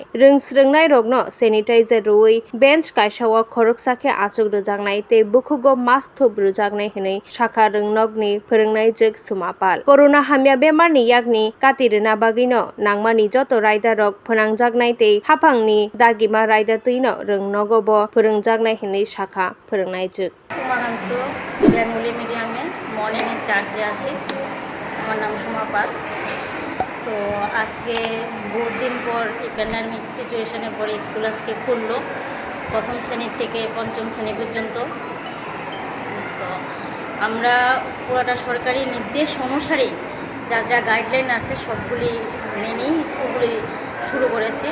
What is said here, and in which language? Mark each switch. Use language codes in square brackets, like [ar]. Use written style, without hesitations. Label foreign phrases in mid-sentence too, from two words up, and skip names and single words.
[trp] Srwngnai rokno sanitizer rwui bench kaisao khoroksa khe achuk rwjaknai tei bukhugo mask thup rwjaknai hwnwi sakha rwngnokni phwrwngnai jok sumapal. Corona hamya bemarni yakni katirwna bagui no nangmani joto raida rok phwnangjaknai tei haphangni dagima raida twi no rwngnogo bo phwrwngjaknai hwnwi sakha phwrwngnai jok। [en] Bengali medium-e morning in-charge-e [bn] আছি। আমার নাম সুমা পাল। তো আজকে বহুত দিন পর এই [en] pandemic situation-er [bn] পরে স্কুল আজকে খুললো প্রথম শ্রেণী থেকে পঞ্চম শ্রেণী পর্যন্ত। তো আমরা পুরোটা সরকারি নির্দেশ অনুসারেই যা যা গাইডলাইন আছে সবগুলি মেনেই স্কুলগুলি শুরু করেছি।